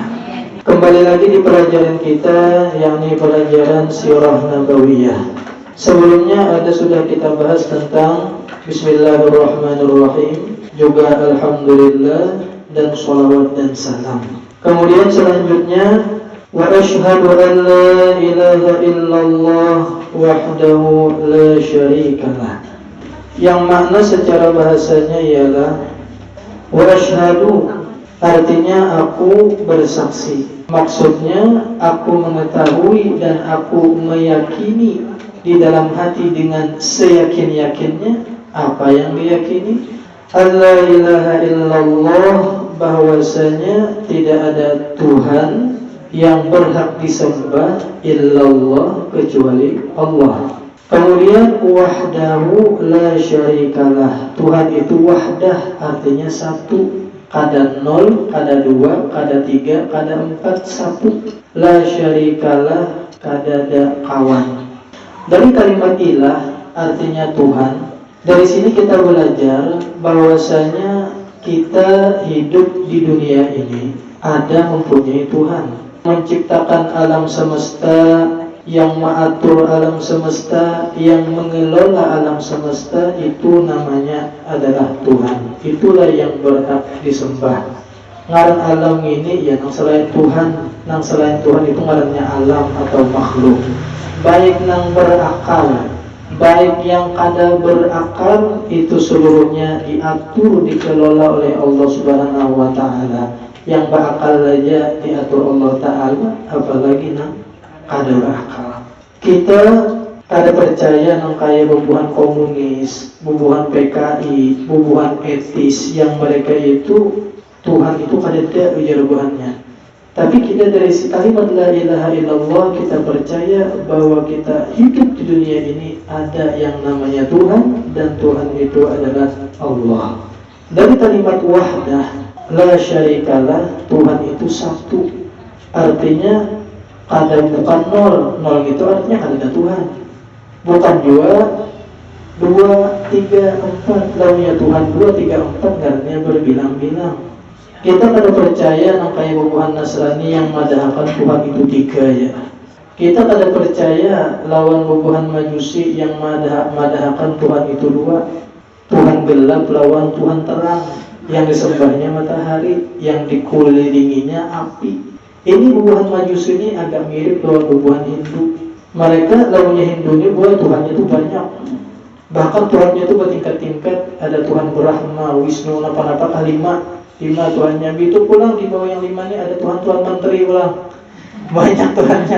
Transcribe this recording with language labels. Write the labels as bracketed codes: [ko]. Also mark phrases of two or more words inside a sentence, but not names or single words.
[id] Kembali lagi di pelajaran kita, yakni pelajaran Sirah Nabawiyah. Sebelumnya sudah kita bahas tentang Bismillahirrahmanirrahim, juga Alhamdulillah dan sholawat dan salam. Kemudian selanjutnya [ar] وأشهد أن لا إله إلا الله وحده لا شريك له, [id] yang makna secara bahasanya ialah [ar] وأشهد, [id] artinya aku bersaksi. Maksudnya aku mengetahui dan aku meyakini di dalam hati dengan seyakin-yakinnya. Apa yang diyakini? [ar] لا إله إلا الله, [id] bahwasanya tidak ada Tuhan yang berhak disembah illallah, kecuali Allah. [ar] Kemudian وحده لا شريك له, [id] Tuhan itu wahdah, artinya satu. [bjn] Kada nol, kada dua, kada tiga, kada empat, satu. [ar] لا شريك له, [bjn] kada ada kawan. [id] Dari kalimat ilah artinya Tuhan. Dari sini kita belajar bahwasanya kita hidup di dunia ini ada mempunyai Tuhan, menciptakan alam semesta, yang mengatur alam semesta, yang mengelola alam semesta, itu namanya adalah Tuhan. Itulah yang berhak disembah. [bjn] Ngaran alam ini ya nang selain Tuhan, nang selain Tuhan itu ngarannya alam atau makhluk. [id] Baik nang berakal, baik yang kada berakal, itu seluruhnya diatur, dikelola oleh Allah [ar] سبحانه وتعالى. [id] Yang berakal saja diatur [ar] الله تعالى, [id] apalagi nang kada berakal. [bjn] Kita kada percaya nang kaya bubuhan komunis, bubuhan PKI, bubuhan etis, yang mereka itu Tuhan itu kada ada ujar bubuhannya. [id] Tapi kita dari kalimat [ar] لا إله إلا الله, [id] kita percaya bahwa kita hidup di dunia ini ada yang namanya Tuhan, dan Tuhan itu adalah Allah. Dari kalimat [ar] وحده لا شريك له, [id] Tuhan itu satu. Artinya kada, bukan nol. Nol itu artinya kada ada Tuhan. Bukan dua, tiga, empat. Lalunya Tuhan dua, tiga, empat, artinya berbilang-bilang. [bjn] Kita kada percaya nang kaya bubuhan Nasrani yang madahakan Tuhan itu tiga ya. Kita kada percaya lawan bubuhan Majusi yang madahakan Tuhan itu dua. [id] Tuhan gelap lawan Tuhan terang, yang disembahnya matahari, yang dikelilinginya api. Ini bubuhan Majusi ini agak mirip dengan bubuhan Hindu. Mereka lawannya Hindu ini bahwa Tuhannya itu banyak. Bahkan Tuhannya itu bertingkat-tingkat. Ada Tuhan Brahma, Wisnu, napa-napa lima Tuhannya. Itu pulang di bawah yang lima ini ada Tuhan menteri pulang. Banyak Tuhannya.